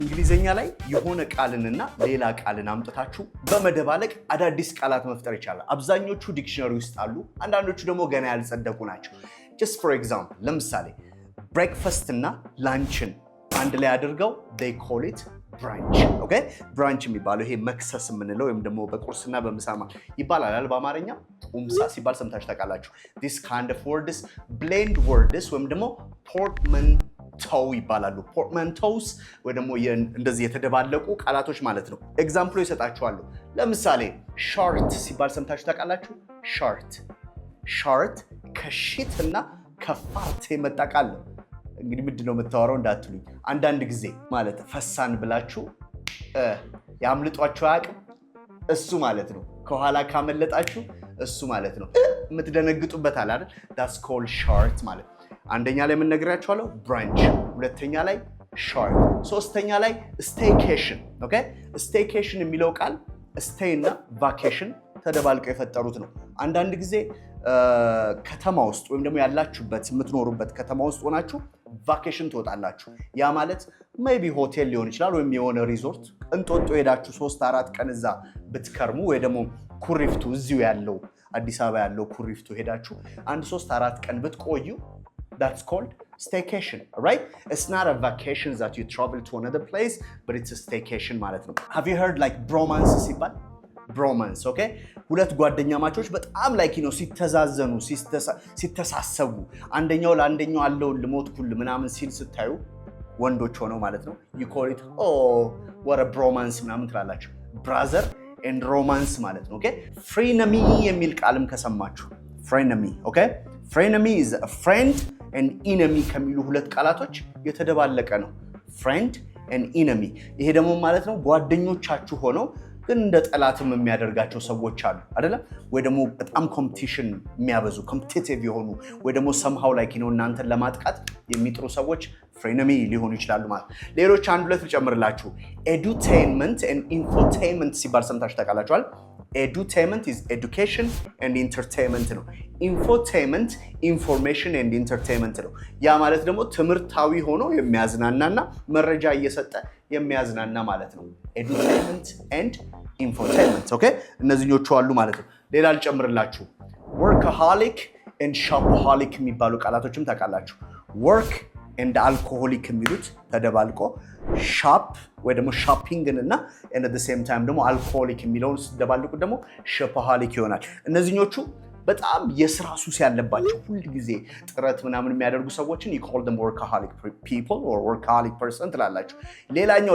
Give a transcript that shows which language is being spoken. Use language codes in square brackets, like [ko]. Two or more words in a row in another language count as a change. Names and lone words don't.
[am] እንግሊዘኛ ላይ የሆነ ቃልንና ሌላ ቃልን አምጥታችሁ በመደባለቅ አዳዲስ ቃላት መፍጠር ይቻላል። አብዛኞቹ ዲክሽነሪ ውስጥ አሉ፣ አንዳንዶቹ ደግሞ ገና ያልጸደቁ ናቸው። [en] just for [am] example ለምሳሌ ብሬክፋስት እና ላንችን አንድ ላይ አድርገው [en] they call it brunch okay brunch [am] የሚባለው ይሄ መክሰስ የምንለው ወይም ደግሞ በቁርስና በምሳማ ይባላል በአማርኛ ቁምሳ ሲባል ሰምታችሁ ታውቃላችሁ። [en] this kind of words blend words [am] ወይም ደግሞ portmanteau ይባላሉ። portmanteaus ወይ ደግሞ እንደዚህ የተደባለቁ ቃላቶች ማለት ነው። ኤግዛምፕሉ ይሰጣችኋለሁ። ለምሳሌ short ሲባል ሰምታችሁ ታውቃላችሁ። short ከሽት እና ከፋርት የመጣ ቃል ነው። እንግዲህ ምንድነው የምታወራው እንዳትሉኝ፣ አንዳንድ ጊዜ ማለት ፈሳን ብላችሁ ያምልጧችሁ አያውቅም? እሱ ማለት ነው። ከኋላ ካመለጣችሁ እሱ ማለት ነው። የምትደነግጡበት አለ አይደል? [en] that's called short [am] ማለት። አንደኛ ላይ ምን ነግራችኋለሁ? brunch፣ ሁለተኛ ላይ short፣ ሶስተኛ ላይ staycation ኦኬ። staycation የሚለው ቃል stay እና vacation ተደባልቀው የፈጠሩት ነው። አንዳንድ ጊዜ ከተማ ውስጥ ወይም ደግሞ ያላችሁበት የምትኖሩበት ከተማ ውስጥ ሆናችሁ ቫኬሽን ትወጣላችሁ። ያ ማለት ሜቢ ሆቴል ሊሆን ይችላል ወይም የሆነ ሪዞርት እንጦጦ ሄዳችሁ 3-4 ቀን እዛ ብትከርሙ ወይ ደግሞ ኩሪፍቱ እዚሁ ያለው አዲስ አበባ ያለው ኩሪፍቱ ሄዳችሁ 1-3-4 ቀን ብትቆዩ [en] that's called staycation, right? It's not a vacation that you travel to another place, but it's a staycation [am] ማለት ነው። [en] Have you heard like bromance ሲባል? bromance okay [am] ሁለት ጓደኛ ማቾች በጣም ላይክ ነው ሲተዛዘኑ ሲተሳሰቡ አንደኛው ለአንደኛው አለው ልሞትኩል ምናምን ሲል ስታዩ ወንዶች ሆነው ማለት ነው [en] you call it oh what a bromance [am] ምናምን ትላላችሁ። [en] brother and romance [am] ማለት ነው [en] okay frenemy [am] የሚል ቃልም ከሰማችሁ [en] frenemy okay frenemy is a friend and enemy [am] ከሚሉ ሁለት ቃላቶች የተደባለቀ ነው [en] friend and enemy። [am] ይሄ ደግሞ ማለት ነው ጓደኞቻችሁ ሆነው ግን እንደ ጠላትም የሚያደርጋቸው ሰዎች አሉ አይደለ? ወይ ደግሞ በጣም ኮምፒቲሽን የሚያበዙ ኮምፒቲቲቭ የሆኑ ወይ ደግሞ [en] somehow like [am] ነው እናንተን ለማጥቃት የሚጥሩ ሰዎች frenemy ሊሆኑ ይችላሉ ማለት። ሌሎች አንድ ሁለት ልጨምርላችሁ። [en] edutainment and infotainment [am] ሲባል ሰምታችሁ ታውቃላችኋል? [en] edutainment is education and entertainment [am] ነው። [en] infotainment information and entertainment [am] ነው። ያ ማለት ደግሞ ትምህርታዊ ሆኖ የሚያዝናናና መረጃ እየሰጠ የሚያዝናና ማለት ነው። [en] edutainment and infotainment okay [am] እነዚህኞቹ አሉ ማለት ነው። ሌላ ልጨምርላችሁ። [en] workaholic and shopaholic [am] የሚባሉ ቃላቶችም ታውቃላችሁ። [en] work and alcoholic [am] የሚሉት ተደባልቆ shop ወይ ደግሞ shopping እና [en] and at the same time [am] ደግሞ alcoholic የሚለውን ሲደባልቁ ደግሞ shopaholic ይሆናል። እነዚህኞቹ በጣም የስራ ሱስ ያለባቸው ሁሉ ጊዜ ጥረት ምናምን የሚያደርጉ ሰዎችን [en] you call them workaholic people or workaholic person [am] ትላላችሁ። ሌላኛው